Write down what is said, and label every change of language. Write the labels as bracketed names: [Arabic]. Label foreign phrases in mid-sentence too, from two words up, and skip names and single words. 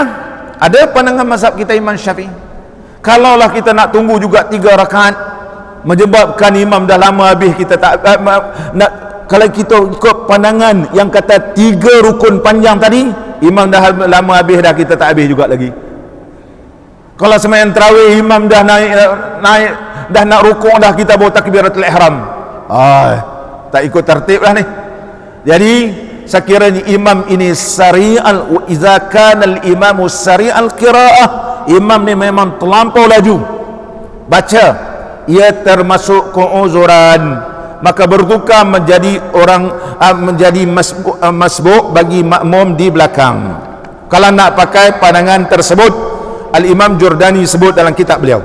[Malay] Ada pandangan mazhab kita Imam Syafi'i, kalaulah kita nak tunggu juga 3 rakaat, menyebabkan imam dah lama habis, kita tak kalau kita ikut pandangan yang kata 3 rukun panjang tadi, imam dah lama habis dah, kita tak habis juga lagi. Kalau sembahyang tarawih imam dah naik dah nak rukuk dah, kita bawa takbiratul ihram, tak ikut tertib lah ni. Jadi sekiranya imam ini sari'al, [Arabic] إذا كان الإمام سريع القراءة, [Malay] imam ni memang terlampau laju baca, ia termasuk keuzuran, maka bertukar menjadi orang menjadi masbuk bagi makmum di belakang. Kalau nak pakai pandangan tersebut, Al-Imam Jurdani sebut dalam kitab beliau.